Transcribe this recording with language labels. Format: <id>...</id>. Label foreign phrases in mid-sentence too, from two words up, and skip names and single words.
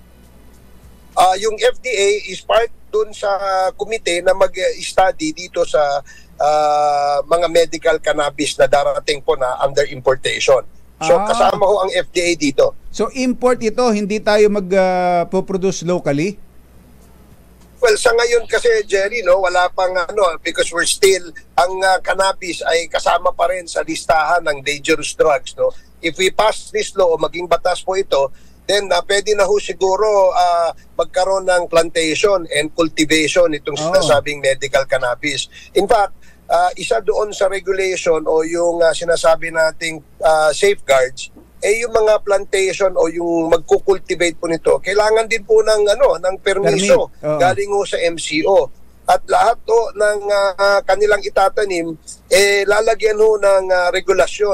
<tl>Yung FDA</tl> <en>is part</en> <tl>dun sa komite na mag-study dito sa mga</tl> <en>medical cannabis</en> <tl>na darating po na</tl> <en>under importation.</en> <tl>So kasama ho ang FDA dito. So import ito, hindi tayo mag-produce locally? Well, sa ngayon kasi, Jerry, no, wala pang</tl> <en>because we're still,</en> <tl>ang cannabis ay kasama pa rin sa listahan ng</tl> <en>dangerous drugs,</en> <tl>no.</tl> <en>If we pass this law</en> <tl>o maging batas po ito, then pwede na ho siguro magkaroon ng</tl> <en>plantation and cultivation</en> <tl>itong sinasabing</tl> <en>medical cannabis. In fact,</en> <tl>isa doon sa regulation o yung sinasabi nating safeguards, yung mga plantation o yung magkukultivate po nito, kailangan din po ng permiso galing ho sa MCO. At lahat to ng kanilang itatanim, lalagyan ho ng regulasyon.</tl>